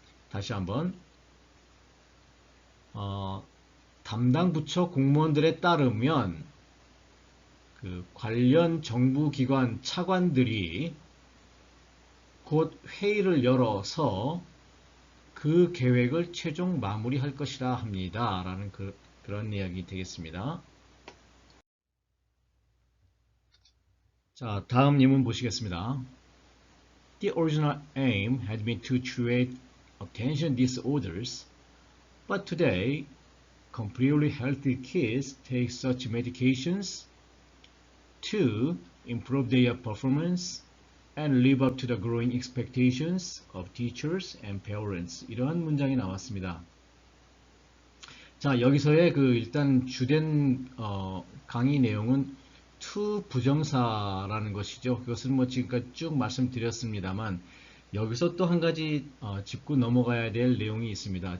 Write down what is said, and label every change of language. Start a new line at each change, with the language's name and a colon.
Korean: 다시 한번 담당 부처 공무원들에 따르면 그 관련 정부기관 차관들이 곧 회의를 열어서 그 계획을 최종 마무리할 것이라 합니다 라는 그런 이야기 되겠습니다. 자, 다음 예문 보시겠습니다.
English: The original aim had been to treat attention disorders, but today completely healthy kids take such medications to improve their performance and live up to the growing expectations of teachers and parents.
Korean: 이러한 문장이 나왔습니다. 자, 여기서의 일단 주된 강의 내용은 to 부정사라는 것이죠. 그것은 지금까지 쭉 말씀드렸습니다만 여기서 또 한 가지 짚고 넘어가야 될 내용이 있습니다.